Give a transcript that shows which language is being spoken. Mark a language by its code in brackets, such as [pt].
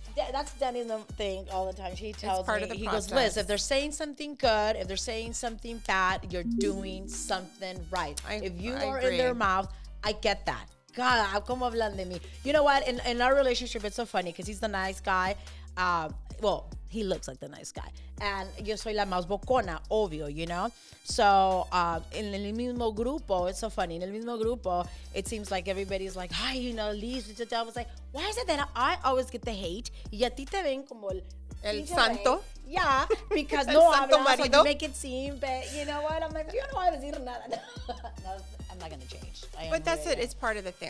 [en] That's Danny's thing all the time. He tells me, he goes, Liz, if they're saying something good, if they're saying something bad, you're doing something right. If you are in their mouth, I get that. God, [es] como hablan de mí. [en] You know what? In our relationship, it's so funny because he's the nice guy. Well, he looks like the nice guy. [es] And yo soy la más bocona, obvio, So, en el mismo grupo, [en] it's so funny. [es] En el mismo grupo, [en] it seems like everybody's like, hi, Liz. I was like, why is it that I always get the hate? [es] Y a ti te ven como el santo. [en] Yeah, because [es] no hablas, [en] so you make it seem, but you know what? I'm like, you don't want to [es] decir nada. [en] No, I'm not going to change. But that's it. It's part of the thing.